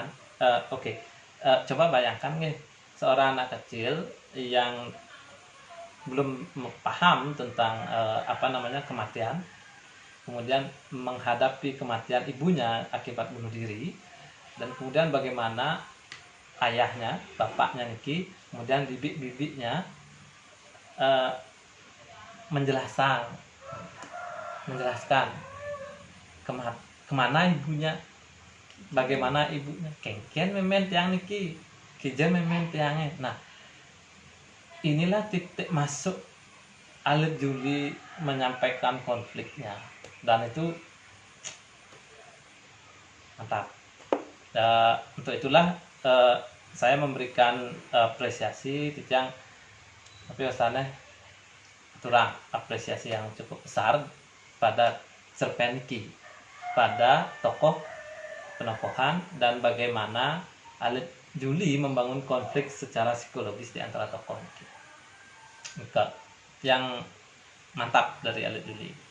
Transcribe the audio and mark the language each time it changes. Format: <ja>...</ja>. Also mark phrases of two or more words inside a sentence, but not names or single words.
<id>Coba bayangkan nih, seorang anak kecil yang belum paham tentang kematian, kemudian menghadapi kematian ibunya akibat bunuh diri, dan kemudian bagaimana ayahnya, bapaknya niki, kemudian bibik-bibiknya menjelaskan kemana ibunya, bagaimana ibunya</id> <ban>kengken memen tiang niki, kijen memen tiangnya.</ban> <id>Nah, inilah titik masuk Alit Juli menyampaikan konfliknya, dan itu mantap. Untuk itulah saya memberikan apresiasi</id> <ban>tijang tapi wasane turang</ban> <id>apresiasi yang cukup besar pada cerpen niki, pada tokoh penokohan dan bagaimana Alit Juli membangun konflik secara psikologis di antara tokoh niki. Yang mantap dari Alit Juli.</id>